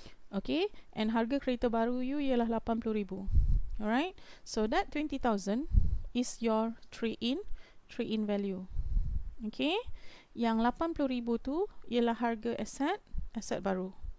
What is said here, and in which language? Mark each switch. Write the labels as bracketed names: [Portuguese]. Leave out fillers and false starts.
[Malay] Okay, and harga kereta baru you ialah 80,000. [English] Alright, so that 20,000 is your trade-in value. [Malay] Okay, yang 80,000 tu ialah harga aset baru.